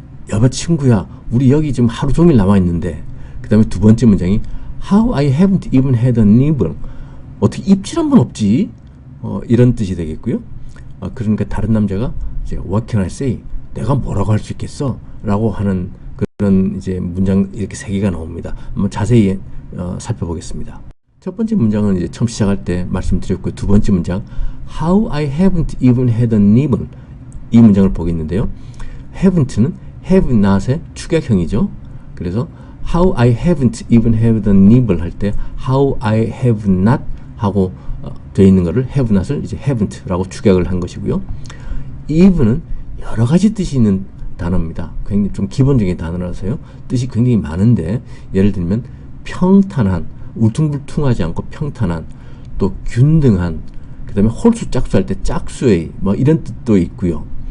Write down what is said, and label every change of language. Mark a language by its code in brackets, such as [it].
[ko] 여보 친구야, 우리 여기 지금 하루 종일 나와 있는데. 그 다음에 두 번째 문장이 [en] How I haven't even had a nibble. [ko] 어떻게 입질 한 번 없지? 이런 뜻이 되겠고요. 그러니까 다른 남자가 이제 [en] What can I say? [ko] 내가 뭐라고 할 수 있겠어? 라고 하는 그런 이제 문장 이렇게 3개가 나옵니다. 한번 자세히 살펴보겠습니다. 첫 번째 문장은 이제 처음 시작할 때 말씀드렸고요. 두 번째 문장 [en] How I haven't even had a nibble. [ko] 이 문장을 보겠는데요. haven't는 have not의 축약형이죠. 그래서 [en] How I haven't even had a nibble [ko] 할 때 How I have not 하고 되어 있는 거를 have not을 이제 haven't라고 축약을 한 것이고요. even은 여러 가지 뜻이 있는 단어입니다. 굉장히 좀 기본적인 단어라서요. 뜻이 굉장히 많은데 예를 들면 평탄한, 울퉁불퉁하지 않고 평탄한, 또 균등한, 그 다음에 홀수 짝수 할 때 짝수의 뭐 이런 뜻도 있고요.